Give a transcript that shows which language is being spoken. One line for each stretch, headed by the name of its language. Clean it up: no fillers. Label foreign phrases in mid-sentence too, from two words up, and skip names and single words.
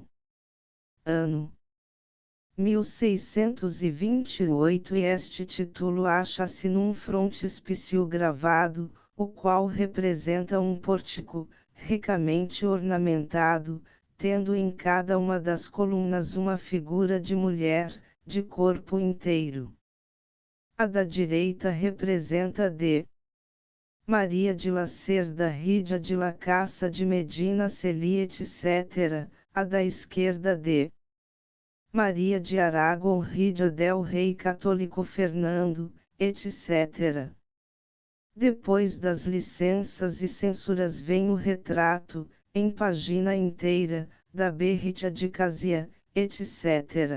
Portuguese: Ano 1628 e este título acha-se num frontispício gravado, o qual representa um pórtico, ricamente ornamentado, tendo em cada uma das colunas uma figura de mulher, de corpo inteiro. A da direita representa de Maria de la Cerda Rídia de la Caça de Medina Celi etc., a da esquerda de Maria de Aragão Rídia del Rei Católico Fernando, etc. Depois das licenças e censuras vem o retrato, em página inteira, da Berritia de Casia, etc.